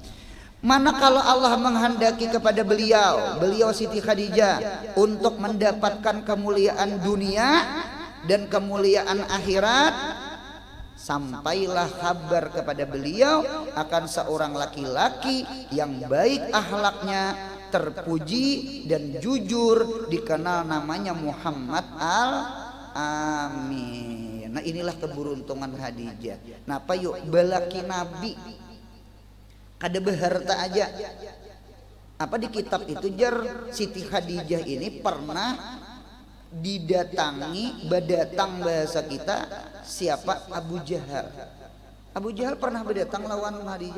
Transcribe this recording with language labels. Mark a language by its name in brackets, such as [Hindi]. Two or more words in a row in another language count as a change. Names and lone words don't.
[Indonesian] Mana kalau Allah menghendaki kepada beliau Siti Khadijah untuk mendapatkan kemuliaan dunia dan kemuliaan akhirat, sampailah kabar kepada beliau akan seorang laki-laki yang baik akhlaknya, terpuji dan jujur, dikenal namanya Muhammad Al-Amin. Nah inilah keberuntungan Khadijah. [Banjar] Napa yuk belaki Nabi kada beharta aja. Apa di kitab itu jar Siti Khadijah ini pernah didatangi, berdatang bahasa kita siapa? Abu Jahal. Abu Jahal pernah berdatang lawan Khadijah.